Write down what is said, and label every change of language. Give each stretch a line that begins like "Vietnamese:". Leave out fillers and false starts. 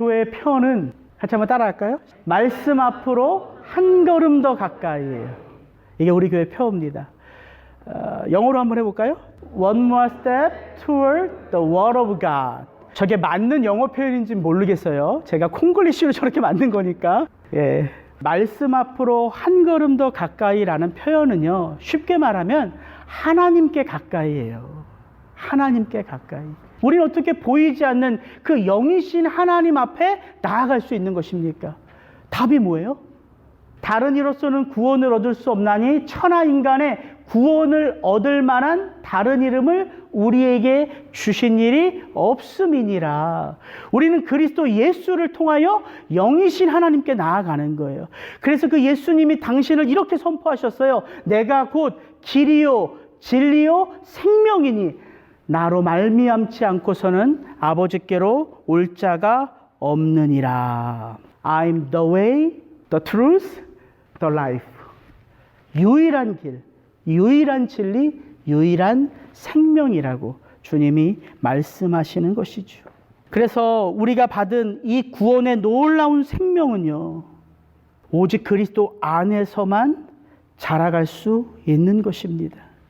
Korean: 표현은 같이 한번 따라할까요? 말씀 앞으로 한 걸음 더 가까이예요. 이게 우리 교회 표어입니다. 영어로 한번 해볼까요?
English: One more step toward the word of God.
Korean: 저게 맞는 영어 표현인지 모르겠어요. 제가 콩글리시로 저렇게 만든 거니까. 예. 말씀 앞으로 한 걸음 더 가까이라는 표현은요, 쉽게 말하면 하나님께 가까이예요. 하나님께 가까이. 우리는 어떻게 보이지 않는 그 영이신 하나님 앞에 나아갈 수 있는 것입니까? 답이 뭐예요? 다른 이로서는 구원을 얻을 수 없나니 천하 인간의 구원을 얻을 만한 다른 이름을 우리에게 주신 일이 없음이니라. 우리는 그리스도 예수를 통하여 영이신 하나님께 나아가는 거예요. 그래서 그 예수님이 당신을 이렇게 선포하셨어요. 내가 곧 길이요 진리요 생명이니 나로 말미암지 않고서는 아버지께로 올 자가 없느니라.
English: I'm the way, the truth, the life.
Korean: 유일한 길, 유일한 진리, 유일한 생명이라고 주님이 말씀하시는 것이죠. 그래서 우리가 받은 이 구원의 놀라운 생명은요, 오직 그리스도 안에서만 자라갈 수 있는 것입니다.